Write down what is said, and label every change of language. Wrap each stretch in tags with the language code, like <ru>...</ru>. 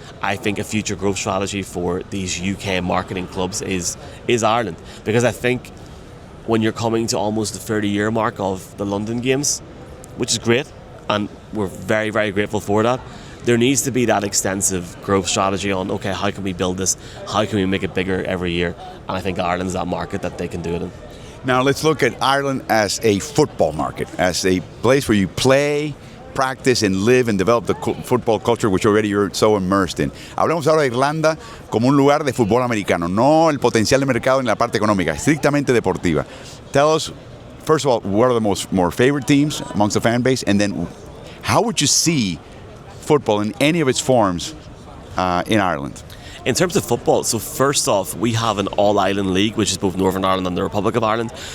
<en>I think a future growth strategy for these UK marketing clubs is Ireland, because I think when you're coming to almost the 30-year mark of the London Games, which is great, and we're very, very grateful for that, there needs to be that extensive growth strategy on, okay, how can we build this? How can we make it bigger every year? And I think Ireland's that market that they can do it in. Now let's look at Ireland as a football market, as a place where you play, practice and live and develop the football culture which already you're so immersed in.</en> <es>Hablemos ahora de Irlanda como un lugar de fútbol americano, no el potencial de mercado en la parte económica, estrictamente deportiva.</es> <en>Tell us, first of all, what are the more favorite teams amongst the fan base, and then how would you see football in any of its forms in Ireland? In terms of football, so first off, we have an all-island league, which is both Northern Ireland and the Republic of Ireland.</en>